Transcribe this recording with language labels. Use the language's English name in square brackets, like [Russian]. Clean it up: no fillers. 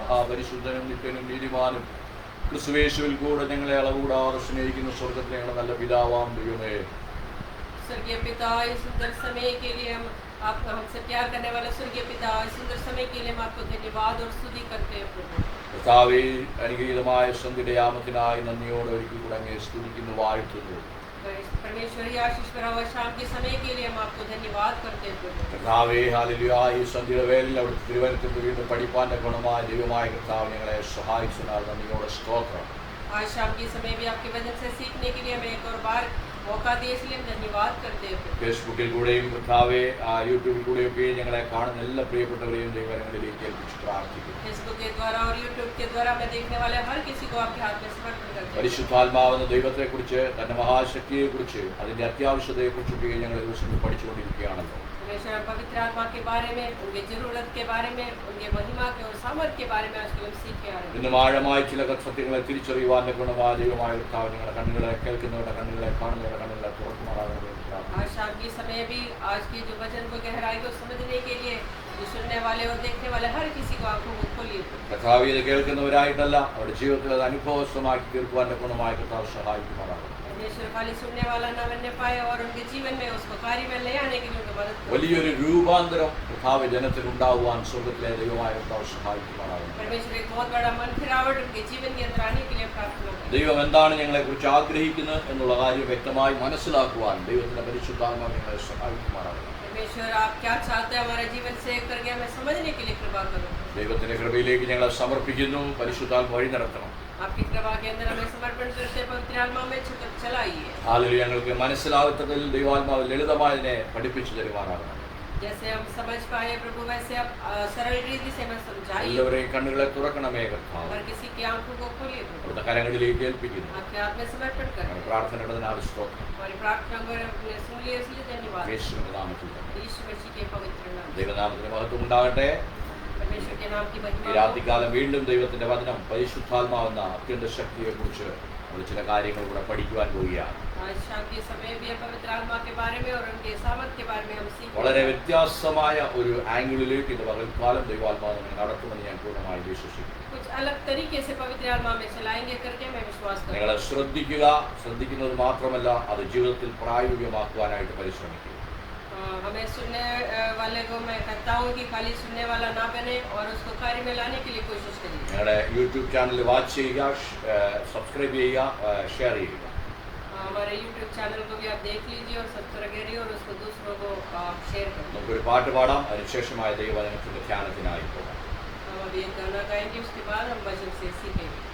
[Malayalam] പരിശുദ്ധനും നിത്യനും നീതിമാനും ക്രിസ്തുവേശുവിൽ കൂടെ ഞങ്ങളെ അളവുകൂടാതെ സ്നേഹിക്കുന്ന സ്വർഗത്തിലെ ഞങ്ങളുടെ നല്ല പിതാവാം ദൈവമേ, [Hindi] स्वर्गीय पिता, इस सुंदर समय के लिए हम हमसे प्यार करने वाले स्वर्गीय पिता, इस सुंदर समय के लिए हम आपको धन्यवाद और स्तुति करते हैं प्रभु। [Malayalam] കർത്താവേ, അനുഗ്രഹീതമായ സന്ധ്യയുടെ യാമത്തിനായി നന്ദിയോടെ ഒരിക്കൽ കൂടെ അങ്ങയെ സ്തുതിക്കുന്നു, വാഴ്ത്തുന്നു. [Hindi] परमेश्वरी आशीष भरा हुआ शाम के समय के लिए हम आपको धन्यवाद करते हैं प्रभु। [Malayalam] കർത്താവേ, ഹല്ലേലൂയ. ഈ സന്ധ്യയുടെ വേളയിൽ അവിടുത്തെ തിരുവനന്തപുരത്ത് വീണ്ടും പഠിപ്പാന്റെ ഗുണമായ ദൈവമായ കർത്താവ് ഞങ്ങളെ സഹായിച്ചതിനാൽ നന്ദിയോടെ സ്തോത്രം. [Hindi] आज शाम के समय भी आपके वचन से सीखने के लिए हमें एक और बार मौका दिए, इसलिए हम धन्यवाद करते हैं। [Malayalam] ഫേസ്ബുക്കിൽ കൂടെയും കർത്താവേ, യൂട്യൂബിൽ കൂടെയൊക്കെ ഞങ്ങളെ കാണുന്ന എല്ലാ പ്രിയപ്പെട്ടവരെയും ദൈവങ്ങളിലേക്ക് ഏൽപ്പിച്ച് പ്രാർത്ഥിക്കുന്നു. [Hindi] फेसबुक के द्वारा और यूट्यूब के द्वारा हमें देखने वाले हर किसी को आपके हाथ में समर्पण करते हैं। [Malayalam] പരിശുദ്ധാത്മാവെന്ന ദൈവത്തെക്കുറിച്ച്, തന്റെ മഹാശക്തിയെക്കുറിച്ച്, അതിന്റെ അത്യാവശ്യതയെക്കുറിച്ചൊക്കെ ഞങ്ങൾ ദിവസങ്ങൾ പഠിച്ചുകൊണ്ടിരിക്കുകയാണല്ലോ. [Hindi] परमेश्वर पवित्र आत्मा के बारे में, उनकी जरूरत के बारे में, उनके महिमा के और सामर्थ के बारे में आजकल हम सीखे आ रहे हैं। [Malayalam] ഇന്നും ആഴമായ ചില സത്യങ്ങളെ തിരിച്ചറിയുവാന്റെ ഗുണമായ ദൈവമായ കർത്താവ് ഞങ്ങളുടെ കണ്ണുകളെ, കേൾക്കുന്നവരുടെ കണ്ണുകളെ, കാണുന്നവരുടെ കണ്ണുകളെ തുറക്കുമാറാകണമെന്ന് പ്രാർത്ഥിക്കുന്നു. [Hindi] आज शाम के समय भी आज के जो वचन को गहराई को समझने के लिए जो सुनने वाले और देखने वाले हर किसी को आंखों को खोलिए। [Malayalam] കർത്താവ് ഇത് കേൾക്കുന്നവരായിട്ടല്ല, അവരുടെ ജീവിതത്തിൽ അത് അനുഭവസ്ഥമാക്കി തീർക്കുവാന്റെ ഗുണമായ കർത്താവ് സഹായിക്കുമാറാകണം. [Hindi] परमेश्वर खाली सुनने वाला न बनने पाए और उनके जीवन में उसको कार्य में ले आने के लिए उनको मदद करें। [Malayalam] വലിയൊരു രൂപാന്തരം കർത്താവ് ജനത്തിൽ ഉണ്ടാവുവാൻ സ്വർഗ്ഗത്തിലെ ദൈവമായ കർത്താവ് സഹായിക്കുമാറാകണം. [Hindi] परमेश्वर एक बहुत बड़ा मन फिरावट उनके जीवन के अंदर आने के लिए प्रार्थना करें। [Malayalam] ദൈവം എന്താണ് ഞങ്ങളെക്കുറിച്ച് ആഗ്രഹിക്കുന്നത് എന്നുള്ള കാര്യം വ്യക്തമായി മനസ്സിലാക്കുവാൻ ദൈവത്തിന്റെ പരിശുദ്ധാത്മാവ് ഞങ്ങളെ സഹായിക്കുമാറാകണം. [Hindi] परमेश्वर आप क्या चाहते हैं हमारे जीवन से करके हमें समझने के लिए कृपा करो। [Malayalam] ദൈവത്തിന്റെ കൃപയിലേക്ക് ഞങ്ങളെ സമർപ്പിക്കുന്നു. പരിശുദ്ധാത്മ വഴി നടത്തണം. [Hindi] आपकी कृपा के अंदर हमें समर्पण करते पवित्र आत्मा में चलाइए। [Malayalam] ഹല്ലേലൂയ. ഞങ്ങൾക്ക് മനസ്സിലാകത്തതിൽ ദൈവാത്മാവ് ലളിതമായതിനെ പഠിപ്പിച്ചു തരുമാറാകണം. [Hindi] जैसे हम समझ पाए प्रभु, वैसे आप सरल रीति से हमें समझाइए। [Malayalam] എല്ലാവരെയും കണ്ണുകളെ തുറക്കണമേ കർത്താവ്. [Hindi] हर किसी की आंखों को खोलिए प्रभु। [Malayalam] അവിടുത്തെ കരങ്ങളിലേക്ക് ഏൽപ്പിക്കുന്നു. [Hindi] आपके हाथ में समर्पण करें। [Malayalam] പ്രാർത്ഥനയുടെ സ്തോത്രം. [Hindi] हमारी प्रार्थना को आपने सुन लिया, इसलिए धन्यवाद। [Malayalam] യേശുവിന്റെ നാമത്തിൽ തന്നെ. [Hindi] यीशु मसीह के पवित्र नाम में। [Malayalam] ദൈവനാമത്തിന് മഹത്വം ഉണ്ടാകട്ടെ. [Hindi] परमेश्वर के नाम की [Malayalam] ഈ [Hindi] महिमा हो। [Malayalam] രാത്രികാലം വീണ്ടും ദൈവത്തിന്റെ വചനം, പരിശുദ്ധാത്മാവെന്ന അത്യന്ത ശക്തിയെക്കുറിച്ച് നമ്മൾ ചില കാര്യങ്ങൾ കൂടെ പഠിക്കുവാൻ പോവുകയാണ്. [Hindi] आज शाम के समय भी हम पवित्र आत्मा के बारे में और उनके सामर्थ के बारे में हम सीख [Malayalam] വളരെ വ്യത്യാസമായ ഒരു ആംഗിളിലേക്ക് ഇത് പകൽക്കാലം ദൈവാത്മാവ് നമ്മെ നടത്തുമെന്ന് ഞാൻ പൂർണ്ണമായി വിശ്വസിക്കുന്നു. [Hindi] कुछ अलग तरीके से पवित्र आत्मा में चलाएंगे करके मैं विश्वास करता [Malayalam] നിങ്ങൾ ശ്രദ്ധിക്കുന്നത് മാത്രമല്ല, അത് ജീവിതത്തിൽ പ്രായോഗികമാക്കുവാനായിട്ട് പരിശ്രമിക്കുക. [Hindi] हमें सुनने वाले को मैं कहता हूँ कि खाली सुनने वाला ना बने और उसको कार्य में लाने के लिए कोशिश करिए। [Malayalam] ഞങ്ങളുടെ യൂട്യൂബ് ചാനൽ വാച്ച് ചെയ്യുക, സബ്സ്ക്രൈബ് ചെയ്യുക, ഷെയർ ചെയ്യുക. [Hindi] हमारे YouTube चैनल को भी आप देख लीजिए और सब्सक्राइब करिए और उसको दूसरों को शेयर करें। [Malayalam] നമുക്കൊരു പാട്ട് പാടാം, അതിനുശേഷമായ ദൈവവചനത്തിന്റെ ധ്യാനത്തിനായി പോകാം. [Hindi] हम अभी एक गाना गाएंगे, उसके बाद हम वचन से सीखेंगे।